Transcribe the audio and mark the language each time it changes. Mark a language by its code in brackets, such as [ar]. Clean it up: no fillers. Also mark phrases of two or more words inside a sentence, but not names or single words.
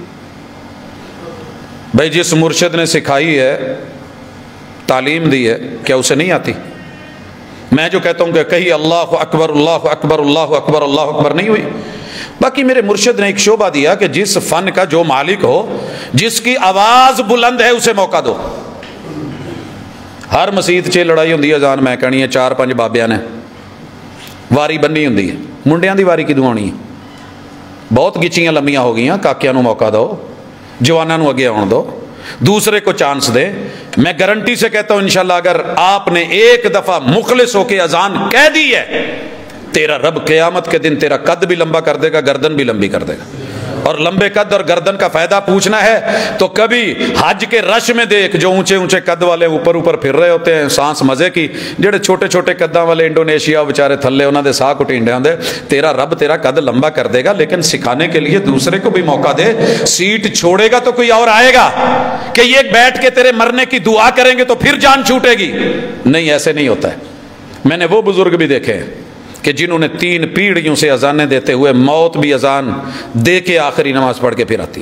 [ur] بھائی جس مرشد نے سکھائی ہے, تعلیم دی ہے, کیا اسے نہیں آتی؟ میں جو کہتا ہوں کہ کہیں [ar] اللہ اکبر اللہ اکبر اللہ اکبر اللہ اکبر [ur] نہیں ہوئی. باقی میرے مرشد نے ایک شعبہ دیا کہ جس فن کا جو مالک ہو، جس کی آواز بلند ہے، اسے موقع دو. [pa] ہر مسیت 'چ لڑائی ہوندی ہے اذان میں کہنی ہے 4-5 بابیاں نے واری بننی ہوندی ہے. منڈیاں دی واری کدوں آنی ہے؟ بہت گچیاں لمیاں ہو گئیاں. کاکیاں نو موقع دو، جواناں نو اگے آن دو، [ur] دوسرے کو چانس دے. میں گارنٹی سے کہتا ہوں انشاءاللہ اگر آپ نے ایک دفعہ مخلص ہو کے اذان کہہ دی ہے، تیرا رب قیامت کے دن تیرا قد بھی لمبا کر دے گا، گردن بھی لمبی کر دے گا. اور لمبے قد اور گردن کا فائدہ پوچھنا ہے تو کبھی حج کے رش میں دیکھ جو اونچے اونچے قد والے اوپر اوپر پھر رہے ہوتے ہیں سانس مزے کی، [pa] جڑے چھوٹے چھوٹے قداں والے انڈونیشیا بچارے تھلے انہاں دے ساہ کٹینڈے ہوندے. [ur] تیرا رب تیرا قد لمبا کر دے گا، لیکن سکھانے کے لیے دوسرے کو بھی موقع دے. سیٹ چھوڑے گا تو کوئی اور آئے گا کہ یہ بیٹھ کے تیرے مرنے کی دعا کریں گے تو پھر جان چھوٹے گی. نہیں، ایسے نہیں ہوتا ہے. میں نے وہ بزرگ بھی دیکھے ہیں کہ جنہوں نے 3 پیڑھیوں سے اذانیں دیتے ہوئے موت بھی اذان دے کے آخری نماز پڑھ کے پھر آتی ہے.